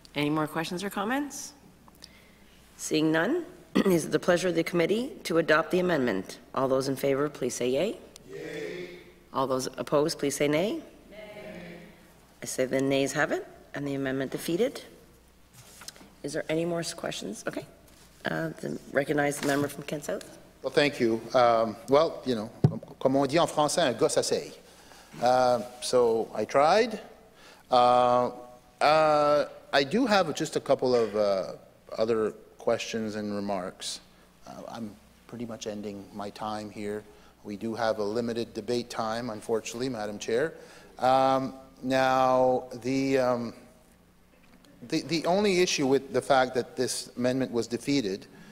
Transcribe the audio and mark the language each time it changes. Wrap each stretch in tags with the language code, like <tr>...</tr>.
<en>Any more questions or comments? Seeing none, is it the pleasure of the committee to adopt the amendment? All those in favor, please say yea. Yea. All those opposed, please say nay. Nay. I say the nays have it, and the amendment defeated. Is there any more questions? Okay. Recognize the member from Kent South. Well, thank you. Well, you know,</en> <fr>comme on dit en français, un gars s'essaye.</fr> <en>So I tried. I do have just a couple of other questions and remarks. I'm pretty much ending my time here. We do have a limited debate time, unfortunately, Madam Chair. Now, the only issue with the fact that this amendment was defeated</en>